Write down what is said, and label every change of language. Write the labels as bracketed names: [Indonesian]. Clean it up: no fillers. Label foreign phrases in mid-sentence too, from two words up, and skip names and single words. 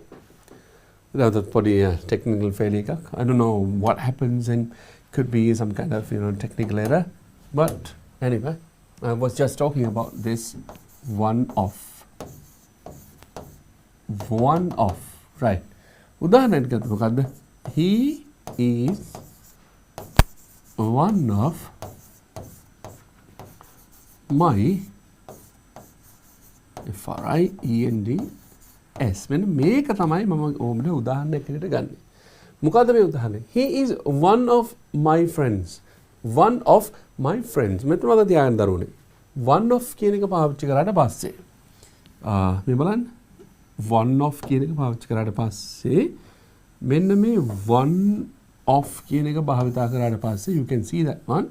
[English] Now that for the technical failure, I don't know what happens and could be some kind of technical error. But anyway, I was just talking about this one off. One off. Right. [Sinhala] උදාහරණයක් ගත්තොත් මොකද්ද? [English] He is one of my friends. [Sinhala] මෙන්න මේක තමයි මම ඕමනේ උදාහරණයක් විදිහට ගන්නෙ. මොකද්ද මේ උදාහරණය? [English] He is one of my friends. One of my friends. [Sinhala] මෙතන මම තියාගන්න දරුවනේ. [English] One of [Sinhala] කියන එක පාවිච්චි කරාට පස්සේ මේ බලන්න. [English] One of [Sinhala] කියන එක පාවිච්චි කරාට පස්සේ මෙන්න මේ [English] one of [Sinhala] කියන එක භාවිතා කරාට පස්සේ [English] you can see that one.